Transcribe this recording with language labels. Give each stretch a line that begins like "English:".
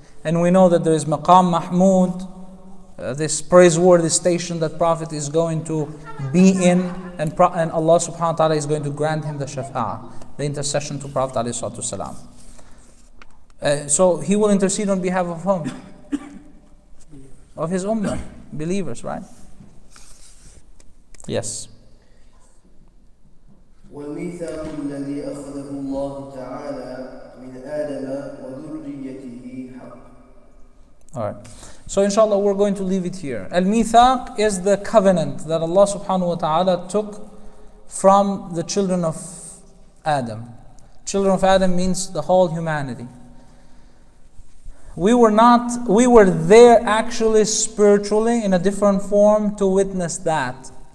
English: And we know that there is Maqam Mahmud, this praiseworthy station that Prophet is going to be in, and Allah subhanahu wa ta'ala is going to grant him the shafa'ah, the intercession to Prophet ﷺ. So he will intercede on behalf of whom? Of his ummah, believers, right? Yes.
Arabic: والميثاق الذي أخذه الله تعالى من آدم وذريته حق.
English: All right. So inshallah we're going to leave it here. Al-Mithaq is the covenant that Allah subhanahu wa ta'ala took from the children of Adam. Children of Adam means the whole humanity. We were there actually spiritually in a different form to witness that.